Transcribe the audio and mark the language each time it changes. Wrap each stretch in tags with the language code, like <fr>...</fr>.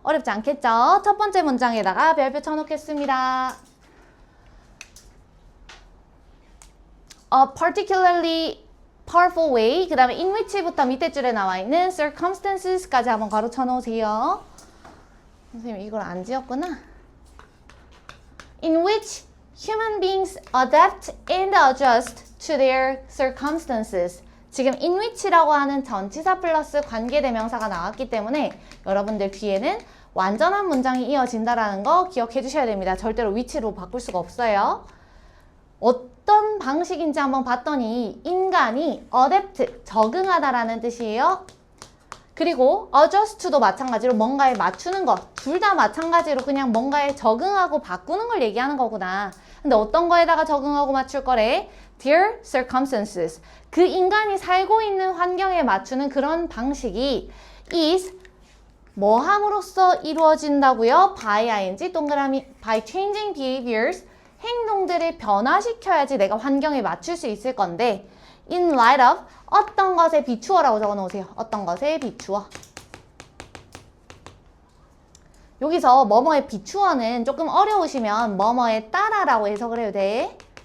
<ko>어렵지 않겠죠? 첫 번째 문장에다가 별표 쳐놓겠습니다.</ko> <en>A particularly powerful way,</en> <ko>그 다음에 in which부터 밑에 줄에 나와 있는 circumstances까지 한번 가로 쳐놓으세요. 선생님 이걸 안 지었구나.</ko> <en>In which human beings adapt and adjust to their circumstances.</en> <ko>지금 in which라고 하는 전치사 플러스 관계대명사가 나왔기 때문에 여러분들 뒤에는 완전한 문장이 이어진다라는 거 기억해 주셔야 됩니다. 절대로 which로 바꿀 수가 없어요. 어떤 방식인지 한번 봤더니 인간이 adapt, 적응하다라는 뜻이에요. 그리고 adjust도 마찬가지로 뭔가에 맞추는 것, 둘 다 마찬가지로 그냥 뭔가에 적응하고 바꾸는 걸 얘기하는 거구나. 근데 어떤 거에다가 적응하고 맞출 거래?</ko> <en>Their circumstances.</en> <ko>그 인간이 살고 있는 환경에 맞추는 그런 방식이 is 뭐 함으로써 이루어진다고요?</ko> <en>by ing</en> <ko>동그라미</ko> <en>by changing behaviors.</en> <ko>행동들을 변화시켜야지 내가 환경에 맞출 수 있을 건데</ko> <en>in light of</en> <ko>어떤 것에 비추어라고 적어 놓으세요. 어떤 것에 비추어. 여기서 뭐뭐에 비추어는 조금 어려우시면 뭐뭐에 따라라고 해석을 해도 돼.</ko>